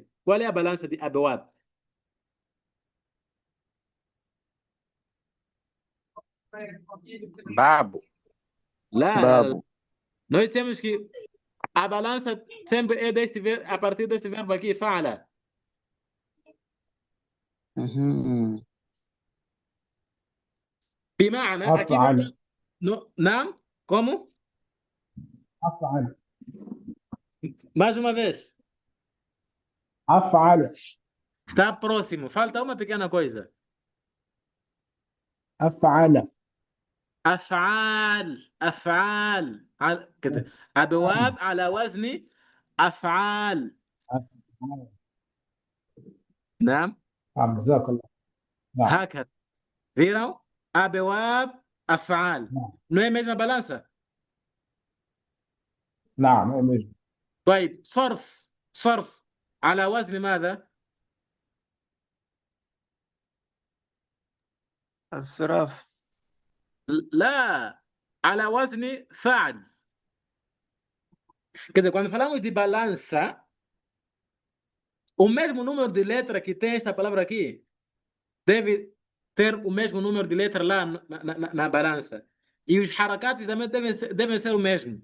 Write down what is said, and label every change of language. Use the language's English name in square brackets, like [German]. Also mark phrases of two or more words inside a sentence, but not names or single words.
[Portuguese] Qual é a balança de abewab? [Arabic] Babo. [Portuguese] Lá, [Arabic] باب [Portuguese] nós temos que a balança sempre é a partir deste verbo aqui, fala. [Arabic] مهم. بمعنى aqui أفعل [Portuguese] não, como? [Arabic] أفعل [Portuguese] Mais uma vez. أفعل Está próximo. Falta uma pequena coisa. [Arabic] أفعل أفعال أفعال كده أبواب على وزن أفعال. أفعل. نعم جزاك الله. نعم هكذا. Viram? أبواب أفعال. نعم [Portuguese] Não é a mesma balança? [Arabic] نعم أمين. طيب صرف على وزن ماذا؟ الصراف لا على وزن فعل. [Portuguese] Quer dizer, quando falamos de balança, o mesmo número de letra que tem esta palavra aqui deve ter o mesmo número de letra lá na balança. E os harakat também devem ser o mesmo.